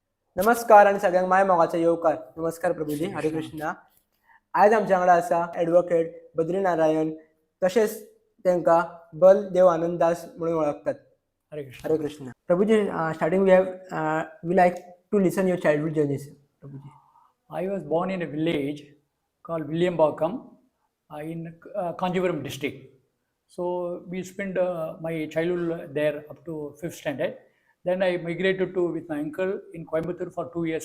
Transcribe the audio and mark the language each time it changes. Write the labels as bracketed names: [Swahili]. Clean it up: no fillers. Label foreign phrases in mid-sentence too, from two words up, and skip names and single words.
[Konkani] नमस्कार आणि सगळ्यांक माय मोगाचो येवकार. नमस्कार प्रभुजी, [Sanskrit] हरे कृष्णा. [Konkani] आज आमच्या वांगडा आसा ॲडवोकेट बद्री नारायण, तशेंच तांकां बल देव आनंददास म्हणून वळखतात. [Sanskrit] हरे कृष्ण. हरे कृष्णा. प्रभुजी, [English] starting we like to listen your childhood journeys. प्रभुजी. I was born in a village called Williambakam in Kanjivaram district. So we spent my childhood there up to 5th standard. Then I migrated to with my uncle in Coimbatore for 2 years.